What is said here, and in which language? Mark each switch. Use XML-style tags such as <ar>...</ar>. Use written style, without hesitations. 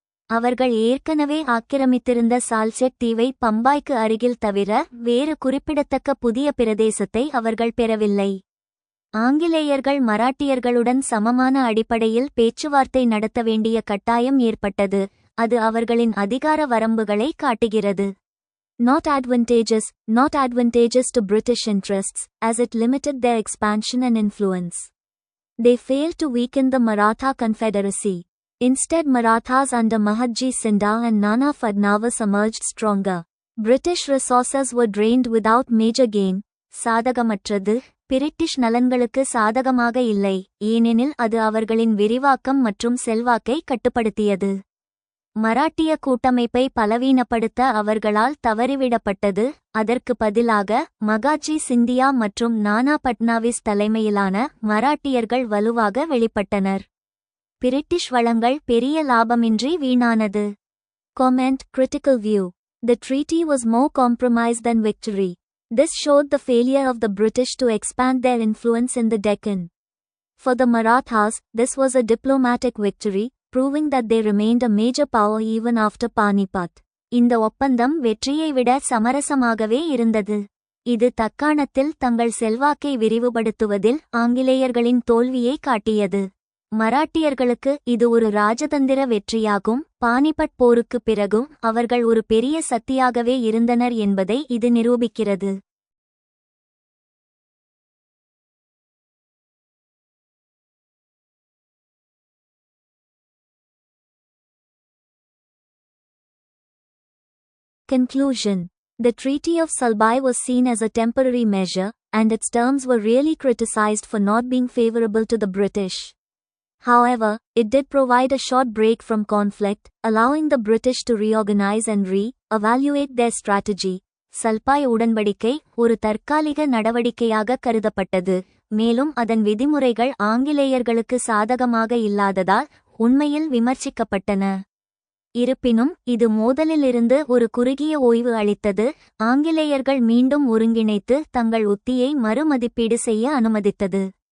<ta>அவர்கள் ஏற்கனவே ஆக்கிரமித்திருந்த சால்செட் தீவை பம்பாய்க்கு அருகில் தவிர வேறு குறிப்பிடத்தக்க புதிய பிரதேசத்தை அவர்கள் பெறவில்லை. ஆங்கிலேயர்கள் மராட்டியர்களுடன் சமமான அடிப்படையில் பேச்சுவார்த்தை நடத்த வேண்டிய கட்டாயம் ஏற்பட்டது. அது அவர்களின் அதிகார வரம்புகளை காட்டுகிறது.</ta> <en>Not advantageous. Not advantageous to British interests, as it limited their expansion and influence. They failed to weaken the Maratha Confederacy. Instead, Marathas under Mahatji Sindha and Nana Fadnavis emerged stronger. British resources were drained without major gain.</en> <ta>சாதகமற்றது. British நலன்களுக்கு சாதகமாக இல்லை, ஏனெனில் அது அவர்களின் விரிவாக்கம் மற்றும் செல்வாக்கை கட்டுப்படுத்தியது. மராட்டிய கூட்டமைப்பை பலவீனப்படுத்த அவர்களால் தவறிவிடப்பட்டது. அதற்கு பதிலாக மகாஜி சிந்தியா மற்றும் நானா பட்னாவிஸ் தலைமையிலான மராட்டியர்கள் வலுவாக வெளிப்பட்டனர். பிரிட்டிஷ் வளங்கள் பெரிய லாபமின்றி வீணானது.</ta> <en>Comment Critical view. The treaty was more compromise than victory. This showed the failure of the British to expand their influence in the Deccan. For the Marathas, this was a diplomatic victory, proving that they remained a major power even after Panipat.</en> <ta>இந்த ஒப்பந்தம் வெற்றியை விட சமரசமாகவே இருந்தது. இது தக்காணத்தில் தங்கள் செல்வாக்கை விரிவுபடுத்துவதில் ஆங்கிலேயர்களின் தோல்வியை காட்டியது. மராட்டியர்களுக்கு இது ஒரு ராஜதந்திர வெற்றியாகும். பானிபட் போருக்குப் பிறகும் அவர்கள் ஒரு பெரிய சக்தியாகவே இருந்தனர் என்பதை இது நிரூபிக்கிறது.</ta> <en>Conclusion. The Treaty of Salbai was seen as a temporary measure, and its terms were really criticized for not being favorable to the British. However, it did provide a short break from conflict, allowing the British to reorganize and re-evaluate their strategy.</en> <ta>சல்பாய் உடன்படிக்கை ஒரு தற்காலிக நடவடிக்கையாக கருதப்பட்டது, மேலும் அதன் விதிமுறைகள் ஆங்கிலேயர்களுக்கு சாதகமாக இல்லாததால் உண்மையில் விமர்சிக்கப்பட்டன. இருப்பினும் இது மோதலிலிருந்து ஒரு குறுகிய ஓய்வு அளித்தது. ஆங்கிலேயர்கள் மீண்டும் ஒருங்கிணைத்து தங்கள் உத்தியை மறுமதிப்பீடு செய்ய அனுமதித்தது.</ta>